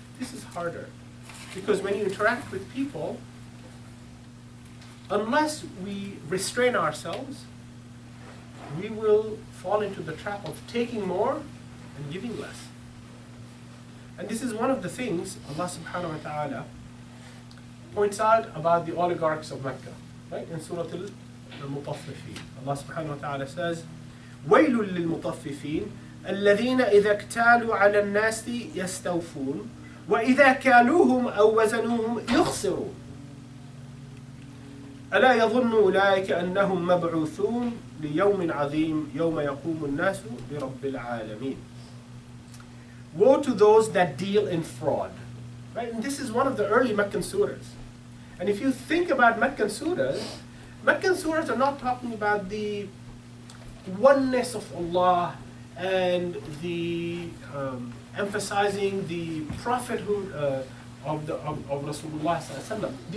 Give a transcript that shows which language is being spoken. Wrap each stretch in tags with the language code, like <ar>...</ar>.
<en>This is harder, because when you interact with people, unless we restrain ourselves, we will fall into the trap of taking more and giving less. And this is one of the things Allah subhanahu wa ta'ala points out about the oligarchs of Mecca. Right? In Surah the mutaffifin.</en> <ar>Allah subhanahu wa ta'ala says, وَيْلٌ لِلْمُطَفِّفِينَ الَّذِينَ إِذَا اكْتَالُوا عَلَى النَّاسِ يَسْتَوْفُونَ وَإِذَا كَالُوهُمْ أَوْ وَزَنُوهُمْ يُخْسِرُونَ ألا يظن أولئك أنهم مبعوثون ليوم عظيم يوم يقوم الناس لرب العالمين.</ar> <en>Woe to those that deal in fraud. Right? And this is one of the early Meccan surahs. And if you think about Meccan surahs are not talking about the oneness of Allah and the emphasizing the prophethood of Rasulullah sallallahu alaihi wasallam.</en>